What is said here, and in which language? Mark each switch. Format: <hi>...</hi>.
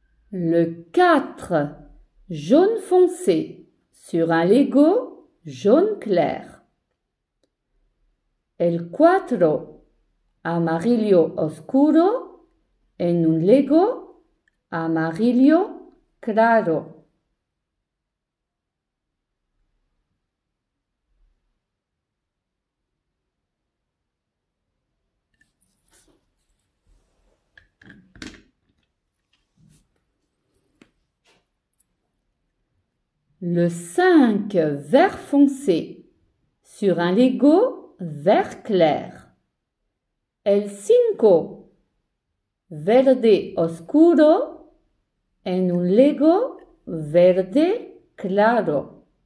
<fr>Le 4, jaune foncé sur un Lego jaune clair.</fr> <es>El 4, amarillo oscuro en un Lego amarillo claro.</es> <fr>Le 5, vert foncé sur un Lego vert clair.</fr> <es>El 5, verde oscuro en un Lego verde claro.</es>